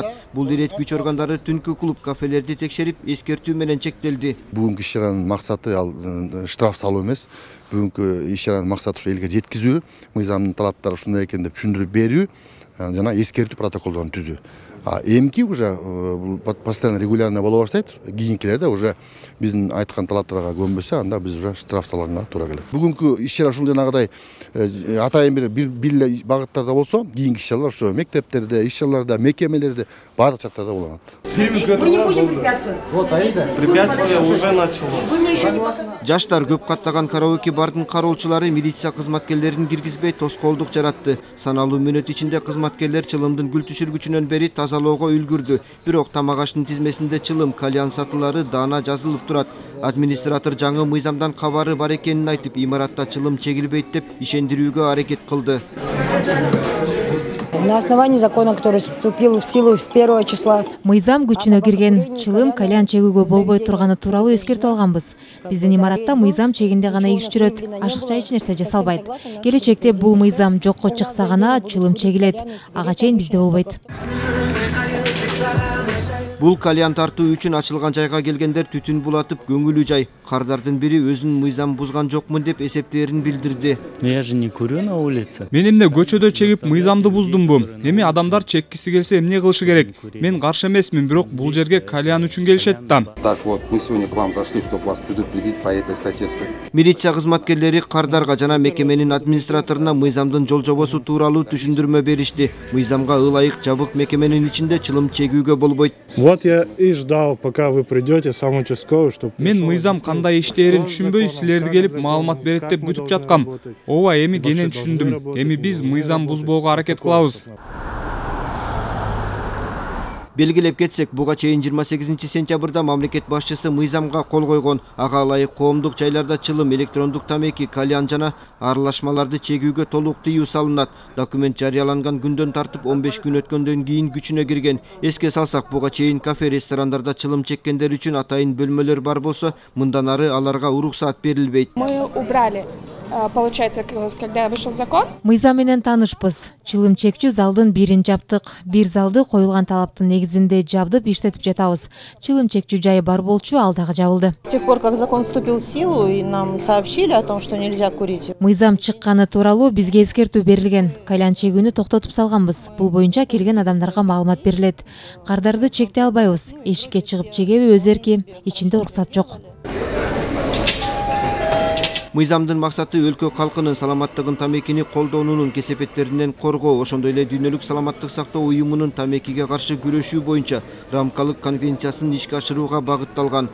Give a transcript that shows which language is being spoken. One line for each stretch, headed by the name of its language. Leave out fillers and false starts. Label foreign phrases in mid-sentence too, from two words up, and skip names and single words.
Kyrgyz: Бул ирет күч органдары түнкү клуб, кафелерди текшерип, эскертүү менен чектелди. Бүгүнкү иш чаранын максаты ал штраф салуу эмес. Бүгүнкү иш чаранын максаты ушу элге жеткизүү, мыйзамдын талаптары ушундай экен деп түшүндүрүп берүү, жана эскертүү протоколдорун түзүү. Эмки
Russian: уже постоянно регулярно
Kyrgyz: боло баштайт. Кийинкилерде уже биздин айткан талаптарга көнбөсө, анда биз уже штраф салганга туура келет. Бүгүнкү иш чара ушул жанагыдай атайын бир багыттарда болсо, кийинки иш чаралар ошо мектептерде, иш чараларда, мекемелерде, баардык жактарда болот.
Russian: Мы не будем препятствовать. Препятствие уже началось.
Kyrgyz: Жаштар көп каттаган караоке бардын кароочулары милиция кызматкерлерин киргизбей тоскоолдук жаратты. Саналуу мүнөт ичинде кызматкерлер чылымдын гүл түшүргүчүнөн бери тазалоого үлгүрдү. Бирок тамак аштын тизмесинде чылым, кальян сатылары даана жазылып турат. Администратор жаңы мыйзамдан кабары бар экенин айтып, имаратта чылым чегилбейт деп ишендирүүгө аракет кылды.
Russian: На основании закона, который вступил в силу с 1 числа.
Kyrgyz: Мыйзам күчүнө кирген, чылым, кальян чегүүгө болбой турганы тууралуу эскертүү алганбыз. Биздин имаратта мыйзам чегинде гана иш жүрөт, ашыкча эч нерсе жасалбайт. Келечекте бул мыйзам жокко чыкса гана чылым чегилет, ага чейин бизде болбойт. Бул кальян тартуу үчүн ачылган жайга келгендер түтүн булатып көңүлү жай. Кардардын бири өзүнүн мыйзам бузган жокмун деп эсептерин билдирди.
Russian: Я же не курю на улице.
Kyrgyz: Мен эмне көчөдө чегип мыйзамды буздумбу? Эми адамдар чеккиси келсе эмне кылышы керек? Мен каршы эмесмин, бирок бул жерге кальян үчүн келишет да.
Russian: Так вот, мы сегодня к вам зашли, чтобы вас предупредить по этой статье.
Kyrgyz: Милиция кызматкерлери кардарга жана мекеменин администраторуна мыйзамдын жол жобосу тууралуу түшүндүрмө беришти. Мыйзамга ылайык жабык мекеменин ичинде чылым чегүүгө болбойт.
Russian: Вот я и ждал, пока вы придете, сам участковый, чтобы...
Kyrgyz: Мен мыйзам кандай иштерин түшүнбөй, силерди келип маалымат берет деп күтүп жаткам. Ооба, эми кенен түшүндүм. Эми биз мыйзам бузбоого аракет кылабыз. Белгилеп кетсек, буга чейин 28 сентябрда мамлекет башчысы мыйзамга кол койгон. Ага ылайык коомдук жайларда чылым, электрондук тамеки, кальян жана аралашмаларды чегүүгө толук тыюу салынат. Документ жарыяланган күндөн тартып 15 күн өткөндөн кийин күчүнө кирген. Эске салсак, буга чейин кафе, ресторандарда чылым чеккендер үчүн атайын бөлмөлөр бар болсо, мындан ары аларга уруксат берилбейт.
Russian: Мы убрали, получается, когда вышел закон.
Kyrgyz: Мыйзам менен таанышпыз. Чылым чекчү залдын бирин жаптык. Бир залды коюлган талаптын негизинде жабдып иштетип жатабыз. Чылым чекчү жайы бар болчу, ал дагы жабылды.
Russian: С тех пор, как закон вступил в силу, и нам сообщили о том, что нельзя курить.
Kyrgyz: Мыйзам чыкканы тууралуу бизге эскертүү берилген. Кальян чегүүнү токтотуп салганбыз. Бул боюнча келген адамдарга маалымат берилет. Кардарды чектей албайбыз. Эшикке чыгып чегеби өз эрки, ичинде уруксат жок. Мыйзамдын максаты өлкө калкынын саламаттыгын тамекини колдонуунун кесепеттеринен коргоо, ошондой эле дүйнөлүк саламаттык сактоо уюмунун тамекиге каршы күрөшүү боюнча рамкалык конвенциясын ишке ашырууга багытталган.